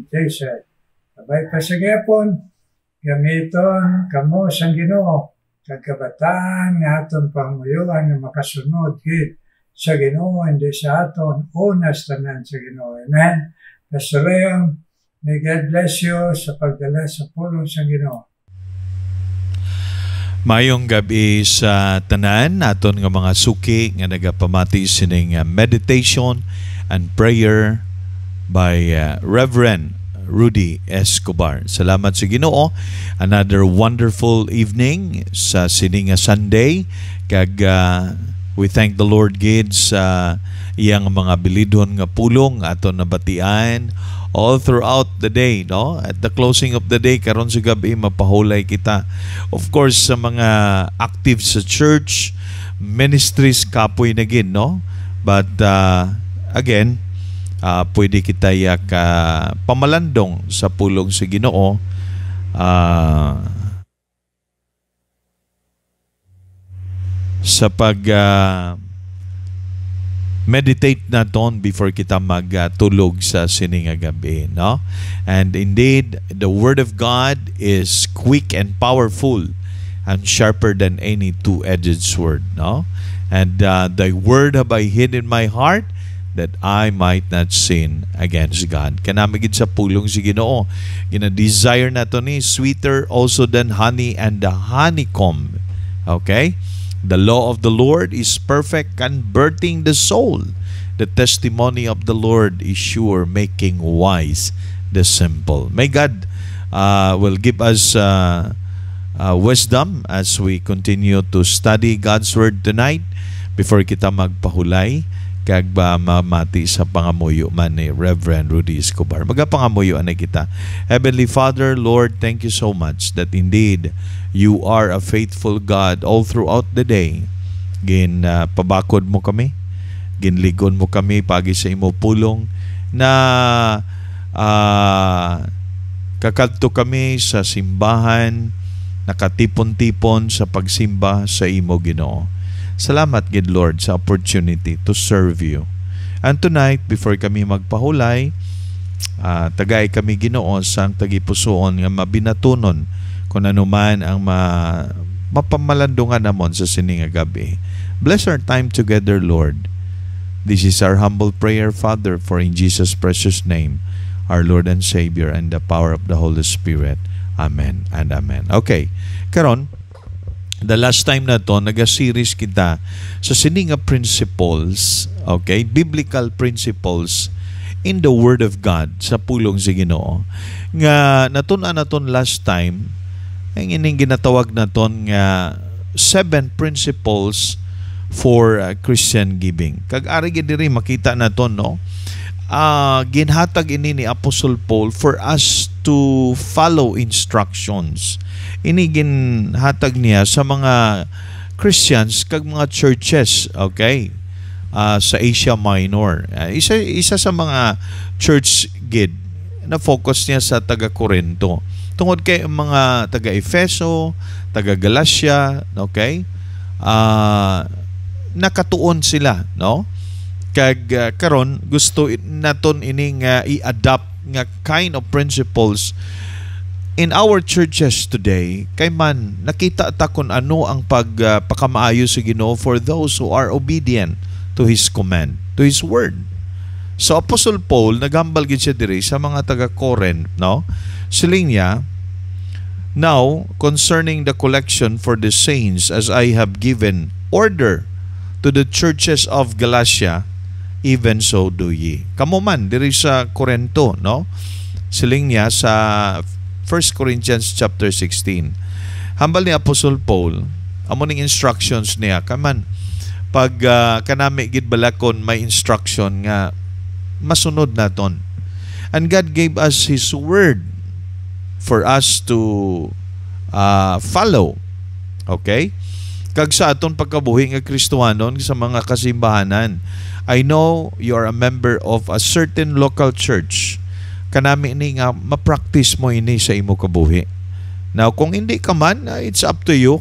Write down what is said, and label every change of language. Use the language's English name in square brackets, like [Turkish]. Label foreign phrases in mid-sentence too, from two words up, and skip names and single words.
[Hiligaynon] Sabay pa sa gapon, gamiton kamo sang Ginoo, kag kabataan nga aton panguyuan na makasunod gid sa Ginoo, hindi sa aton unas tanan sa Ginoo. Amen? Pastor Rehum, [English] may God bless you [Hiligaynon] sa pagdala sa pulong sa Ginoo. Mayong gabi sa tanan, aton nga mga suki nga nagapamati sining [English] meditation and prayer [Hiligaynon] by Reverend Rudy Escobar. Salamat sa Ginoo. [English] Another wonderful evening [Hiligaynon] sa sining Sunday, kag [English] We thank the Lord [Hiligaynon] gid sa iyang mga bilidon nga pulong aton nabatian [English] all throughout the day, [Hiligaynon] no? [English] At the closing of the day [Hiligaynon] karon sa gabi mapahulay kita. [English] Of course [Hiligaynon] sa mga active sa church, ministries kapoy na gid, no? [English] But again, [Hiligaynon] pwede kita pamalandong sa pulong sa Ginoo. Sa pag meditate naton before kita magtulog sa sining gabi, no? [English] And indeed, the Word of God is quick and powerful and sharper than any two-edged sword, no? And thy word have I hid in my heart that I might not sin against God. [Hiligaynon] Kanamigid sa pulong si Ginoo. Gina-desire nato ni [English] sweeter also than honey and the honeycomb. Okay? The law of the Lord is perfect, converting the soul. The testimony of the Lord is sure, making wise the simple. May God will give us wisdom as we continue to study God's Word tonight before [Hiligaynon] kita magpahulay kag mamati sa pangamuyo man ni [English] Reverend Rudy Escobar. [Hiligaynon] Magapangamuyo na kita. [English] Heavenly Father, Lord, thank you so much that indeed you are a faithful God all throughout the day. [Hiligaynon] Pabakod mo kami, ginligon mo kami pagi sa imo pulong na kakadto kami sa simbahan, nakatipon-tipon sa pagsimba sa imo Ginoo. [English] Salamat, good Lord, sa opportunity to serve you. And tonight, before [Hiligaynon] kami magpahulay, tagay kami Ginoo sang tagipusoon nga mabinatunon kung ano man ang mapamalandungan namon sa sining gabi. [English] Bless our time together, Lord. This is our humble prayer, Father, for in Jesus' precious name, our Lord and Savior, and the power of the Holy Spirit. Amen and amen. Okay, karon, the last time [Hiligaynon] na to, nag-series kita sa sining [English] principles, okay, biblical principles in the Word of God [Hiligaynon] sa pulong sa Ginoo. Nga natun-an naton [English] last time, [Hiligaynon] ang ining ginatawag naton nga 7 principles for Christian giving. Kag ari gid diri makita naton, no? Ginhatag ini ni Apostle Paul [English] for us to follow instructions. [Hiligaynon] Ini ginhatag niya sa mga Christians kag mga churches, okay, sa Asia Minor. Isa sa mga church gid na focus niya sa taga-Corinto. Tungod kay mga taga-Efeso, taga-Galacia, okay, nakatuon sila, no? Kag karon gusto naton ining i-adapt nga [English] kind of principles in our churches today, [Hiligaynon] kay man nakita ta kung ano ang pagpakamaayo sa Ginoo [English] for those who are obedient to His command, to His word. [Hiligaynon] So Apostle Paul nagambal gid siya diri sa mga taga-Corinth, no? Siling niya, [English] now concerning the collection for the saints, as I have given order to the churches of Galatia, even so do ye. [Hiligaynon] Kamo man diri sa Corinto, no? Siling niya sa 1 Corinthians chapter 16. Hambal ni Apostle Paul, amo ning instructions niya kaman pag kanami gid balakon may instruction nga masunod naton. [English] And God gave us His word for us to follow. [Hiligaynon] Okay? Kag sa aton pagkabuhi nga Kristohanon sa mga kasimbahanan, [English] I know you are a member of a certain local church. [Hiligaynon] Kanami ni nga ma-practice mo ini sa imo kabuhi. Now, kung hindi ka man, [English] it's up to you.